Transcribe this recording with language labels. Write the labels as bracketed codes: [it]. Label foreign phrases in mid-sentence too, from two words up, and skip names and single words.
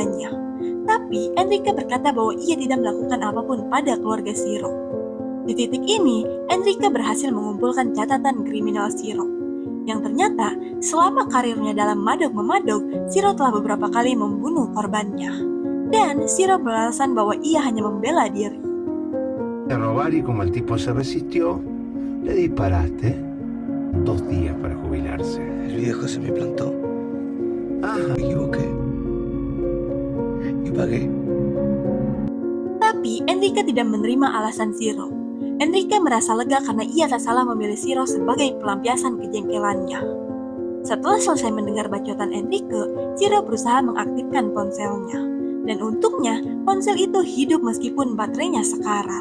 [id] Tapi Enrique berkata bahwa ia tidak melakukan apapun pada keluarga Shiro. Di titik ini, Enrique berhasil mengumpulkan catatan kriminal Shiro. Yang ternyata, selama karirnya dalam madog-memadog, Shiro telah beberapa kali membunuh korbannya. Dan Shiro beralasan bahwa ia hanya membela diri. [es] A robar y como el tipo se resistió, le disparaste. 2 días para jubilarse. El viejo se me plantó. Ah, Me equivoqué. Y pagué. [id] Tapi Enrique tidak menerima alasan Shiro. Enrique merasa lega karena ia tak salah memilih Shiro sebagai pelampiasan kejengkelannya. Setelah selesai mendengar bacotan Enrique, Shiro berusaha mengaktifkan ponselnya. Dan untungnya, ponsel itu hidup meskipun baterainya sekarat.